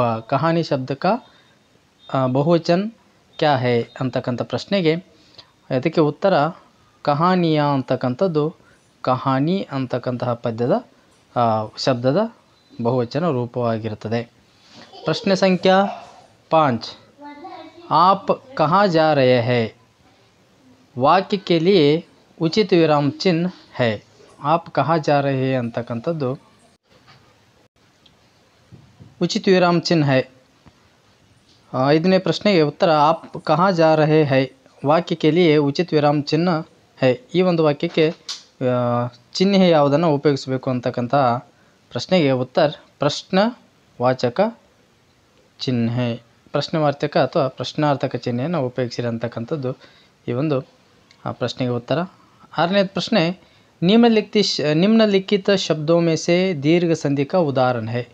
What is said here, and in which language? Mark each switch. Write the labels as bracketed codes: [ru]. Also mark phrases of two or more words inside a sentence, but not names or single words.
[hi] कहानी शब्द का बहुवचन क्या है [kn] ಅಂತಕ್ಕಂಥ ಪ್ರಶ್ನೆಗೆ ಅದಕ್ಕೆ ಉತ್ತರ ಕಹಾನಿಯ ಅಂತಕ್ಕಂಥದ್ದು ಕಹಾನಿ ಅಂತಕ್ಕಂತಹ ಪದ್ಯದ ಶಬ್ದದ ಬಹುವಚನ ರೂಪವಾಗಿರುತ್ತದೆ. [hi] प्रश्न संख्या 5, आप कहाँ जा रहे हैं वाक्य के लिए उचित विराम चिन्ह है. आप कहाँ जा रहे हैं ಅಂತಕ್ಕಂಥದ್ದು उचित विराम चिन्ह है. [kn] ಐದನೇ ಪ್ರಶ್ನೆಗೆ ಉತ್ತರ [hi] आप कहाँ जा रहे हैं ವಾಕ್ಯ के लिए उचित विराम चिन्ह है. [kn] ಈ ಒಂದು ವಾಕ್ಯಕ್ಕೆ ಚಿಹ್ನೆ ಯಾವುದನ್ನು ಉಪಯೋಗಿಸಬೇಕು ಅಂತಕ್ಕಂಥ ಪ್ರಶ್ನೆಗೆ ಉತ್ತರ ಪ್ರಶ್ನವಾಚಕ ಚಿಹ್ನೆ. ಪ್ರಶ್ನೆವಾಚಕ ಅಥವಾ ಪ್ರಶ್ನಾರ್ಥಕ ಚಿಹ್ನೆಯನ್ನು ಉಪಯೋಗಿಸಿರಿ ಅಂತಕ್ಕಂಥದ್ದು ಈ ಒಂದು ಪ್ರಶ್ನೆಗೆ ಉತ್ತರ. ಆರನೇ ಪ್ರಶ್ನೆ, [hi] निम्नलिखित शब्दों में से दीर्घ संधि का उदाहरण है.